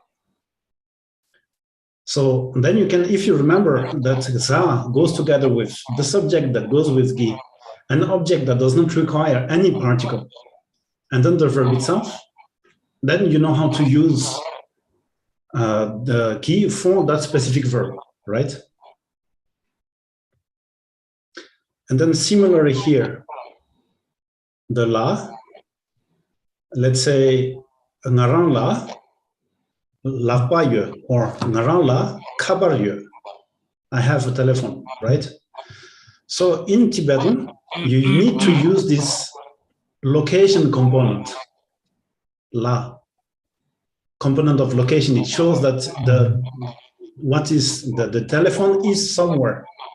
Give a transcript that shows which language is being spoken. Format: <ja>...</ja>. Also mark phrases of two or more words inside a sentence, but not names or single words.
<en>So then you can, if you remember that za goes together with the subject that goes with gi, an object that does not require any particle, and then the verb itself, then you know how to use the gi for that specific verb, right? And then similarly here, the la, let's say</en> <bo>ང་རང་ལ་པ་ཡོད,</bo> <en>or</en> <bo>ང་རང་ལ་ཁ་པར་ཡོད.</bo> <en>I have a telephone, right? So in Tibetan, you need to use this location component, la, component of location. It shows that the telephone is somewhere.</en>